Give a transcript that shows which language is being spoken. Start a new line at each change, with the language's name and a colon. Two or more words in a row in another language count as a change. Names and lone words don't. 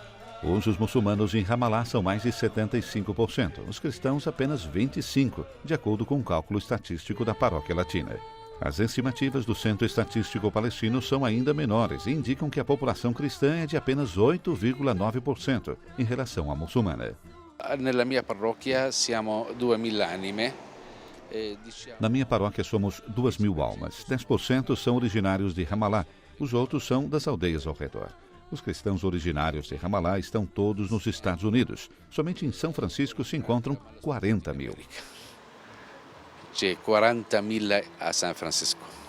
Portuguese: Hoje, os muçulmanos em Ramallah são mais de 75%, os cristãos apenas 25%, de acordo com o cálculo estatístico da Paróquia Latina. As estimativas do Centro Estatístico Palestino são ainda menores e indicam que a população cristã é de apenas 8,9% em relação à muçulmana.
Italian: Nella mia parrocchia siamo 2.000 anime.
Portuguese: Na minha paróquia somos 2.000 almas. 10% são originários de Ramallah, os outros são das aldeias ao redor. Os cristãos originários de Ramallah estão todos nos Estados Unidos. Somente em São Francisco se encontram 40.000.
Italian: C'è 40.000 a San Francisco.